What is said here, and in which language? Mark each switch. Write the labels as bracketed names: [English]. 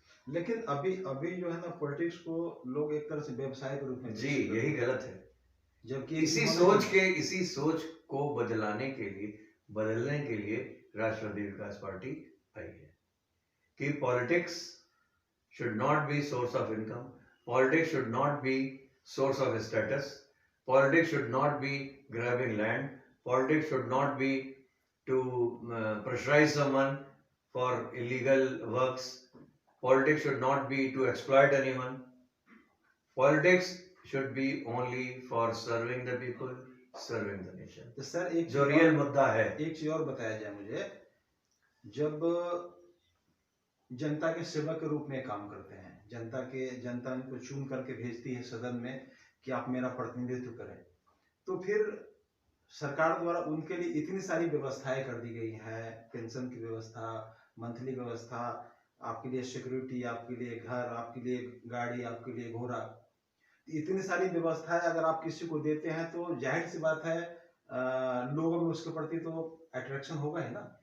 [Hindi] लेकिन अभी जो है ना पॉलिटिक्स को लोग एक तरह से व्यवसाय के रूप में, जी, यही गलत है। जबकि इसी सोच को बदलने के लिए राष्ट्रवादी विकास पार्टी आई है कि politics [English] should not be source of income. Politics should not be source of status. Politics should not be grabbing land. Politics should not be to pressurize someone for illegal works. Politics should not be to exploit anyone. Politics should be only for serving the people, serving the nation. [Hindi] तो sir एक जो real मुद्दा है, एक चीज और बताया जाए मुझे, जब जनता के सेवक के रूप में काम करते हैं, जनता उनको चुन करके भेजती है सदन में कि आप मेरा प्रतिनिधित्व करें, तो फिर सरकार द्वारा उनके लिए इतनी सारी व्यवस्थाएं कर दी गई है, पेंशन की व्यवस्था, मंथली व्यवस्था, आपके लिए सिक्योरिटी, आपके लिए घर, आपके लिए गाड़ी, आपके लिए घोड़ा, इतनी सारी व्यवस्थाएं अगर आप किसी को देते हैं तो जाहिर सी बात है लोगों में उसके प्रति तो अट्रैक्शन होगा ही ना।